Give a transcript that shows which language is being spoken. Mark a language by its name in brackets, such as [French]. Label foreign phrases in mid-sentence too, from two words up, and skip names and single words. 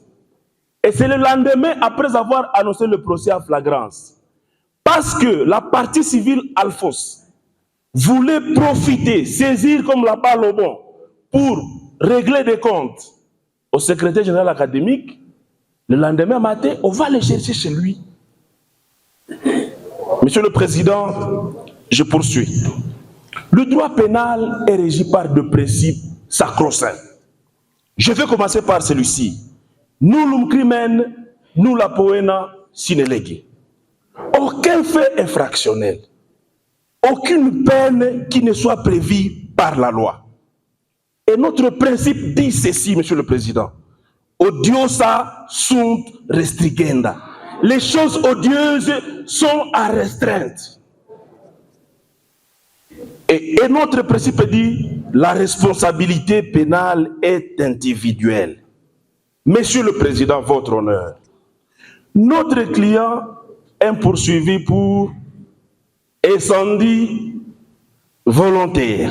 [French] Et c'est le lendemain, après avoir annoncé le procès à flagrance, parce que la partie civile Alphonse voulait profiter, saisir comme la balle au bon, pour régler des comptes au secrétaire général académique, le lendemain matin, on va le chercher chez lui. Monsieur le Président, je poursuis. Le droit pénal est régi par deux principes sacro-saints. Je vais commencer par celui-ci. [Latin] Nullum crimen, nulla poena sine lege. [French] Aucun fait infractionnel, aucune peine qui ne soit prévue par la loi. Et notre principe dit ceci, Monsieur le Président. [Latin] Odiosa sunt restringenda. [French] Les choses odieuses sont à restreinte. Et notre principe dit, la responsabilité pénale est individuelle. Monsieur le Président, votre honneur, notre client est poursuivi pour incendie volontaire.